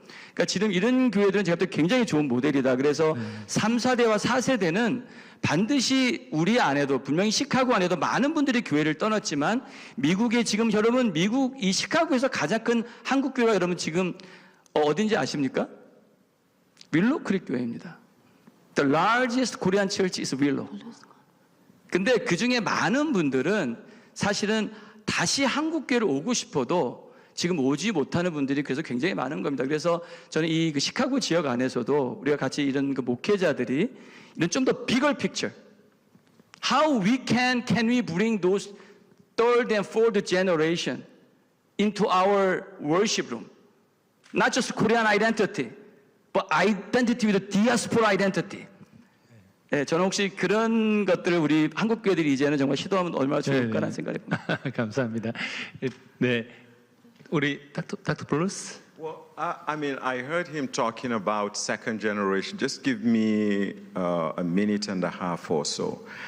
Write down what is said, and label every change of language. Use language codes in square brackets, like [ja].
[ko] 그러니까 지금 이런 교회들은 제가 볼 때 굉장히 좋은 모델이다. 그래서 3, 4대와 4세대는 반드시 우리 안에도 분명히 시카고 안에도 많은 분들이 교회를 떠났지만 미국에 지금 여러분 미국 이 시카고에서 가장 큰 한국 교회가 여러분 지금 어딘지 아십니까? 윌로우 크릭 교회입니다. [en] The largest Korean church is Willow. [ko] 근데 그 중에 많은 분들은 사실은 다시 한국 교회를 오고 싶어도 지금 오지 못하는 분들이 그래서 굉장히 많은 겁니다. 그래서 저는 이 그 시카고 지역 안에서도 우리가 같이 이런 그 목회자들이 이런 좀 더 [en] bigger picture, how can we bring those third and fourth generation into our worship room? Not just Korean identity, but identity with the diaspora identity. [ko] 네, 저는 혹시 그런 것들을 우리 한국 교회들이 이제는 정말 시도하면 얼마나 좋을까라는 생각이 듭니다. 감사합니다. 네, 우리 닥터 브루스. [en] Well, I mean, I heard him talking about second generation. Just give me a minute and a half or so.